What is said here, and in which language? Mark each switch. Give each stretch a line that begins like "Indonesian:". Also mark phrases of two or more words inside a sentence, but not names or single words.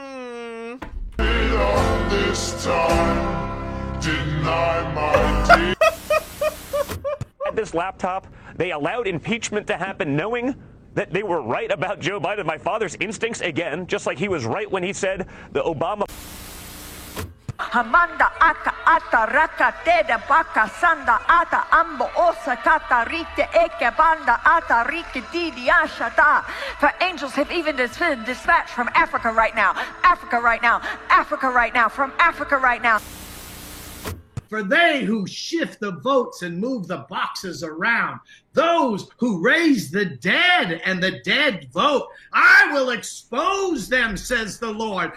English: This time, deny my dear. At this laptop, they allowed impeachment to happen knowing that they were right about Joe Biden. My father's instincts, again, just like he was right when he said the Obama... Hamanda aka ata raka teda baka sanda ata ambo osa kata rite eke banda ata rike didi ashata. For angels have even been dispatched from Africa right now. Africa right now. Africa right now. From Africa right now. For they who shift the votes and move the boxes around, those who raise the dead and the dead vote, I will expose them, says the Lord.